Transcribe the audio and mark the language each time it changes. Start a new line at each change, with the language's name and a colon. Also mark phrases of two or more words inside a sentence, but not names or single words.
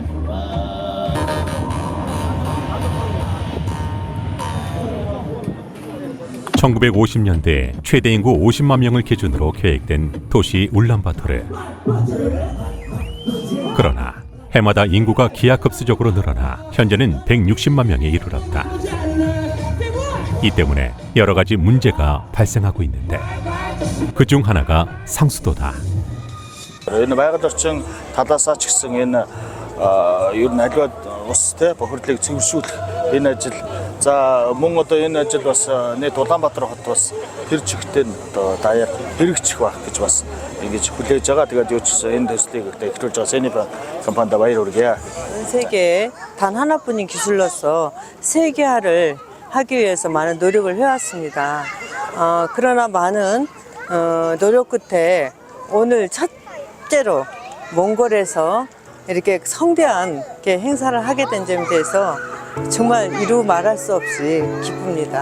Korean: (1950년대) 최대 인구 50만 명을 기준으로 계획된 도시 울란바토르. 그러나 해마다 인구가 기하급수적으로 늘어나 현재는 160만 명에 이르렀다. 이 때문에 여러 가지 문제가 발생하고 있는데 그중 하나가 상수도다.
Mongolian: Энэ байгаль орчин талаасаа ч гэсэн энэ ер нь аливаа ус те бохирлыг цэвэршүүлэх энэ ажил. За мөн одоо энэ ажил бас нийт Улаанбаатар хот бас тэр чигтээ одоо даяар хэрэгжих байх гэж бас ингэж хүлээж байгаа. Тэгээд юу ч гэсэн энэ төслийг эхлүүлж байгаа 세니팡 компанида баяр хүргэе.
Korean: 전 세계에 단 하나뿐인 기술로서 세계화를 하기 위해서 많은 노력을 해왔습니다. 그러나 많은 노력 끝에 오늘 첫째로 몽골에서 이렇게 성대한 행사를 하게 된 점에 대해서 정말 이루 말할 수 없이 기쁩니다.